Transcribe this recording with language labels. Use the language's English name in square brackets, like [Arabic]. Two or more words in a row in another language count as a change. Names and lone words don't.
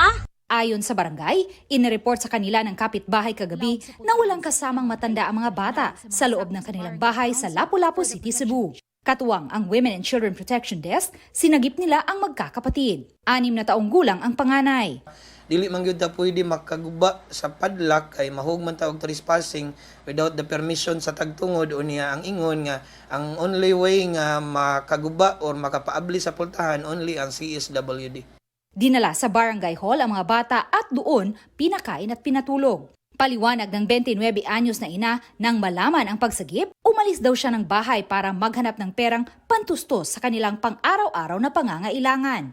[Filipino] Ayon sa barangay, inireport sa kanila ng kapitbahay kagabi na walang kasamang matanda ang mga bata sa loob ng kanilang bahay sa Lapu-Lapu City, Cebu. Katuwang ang Women and Children Protection Desk, sinagip nila ang magkakapatid. 6 na taong gulang ang panganay. [Cebuano] Dili man gyud ta pwede makaguba sa padlock kay mahug man ta og trespassing [English] without the permission [Cebuano] sa tagtungod o niya ang ingon nga ang [English] only way [Cebuano] nga makaguba or makapaabli sa pultahan only ang CSWD. [Filipino] Dinala sa barangay hall ang mga bata at doon pinakain at pinatulog. Paliwanag ng 29 anyos na ina nang malaman ang pagsagip, umalis daw siya ng bahay para maghanap ng perang pantustos sa kanilang pang-araw-araw na pangangailangan.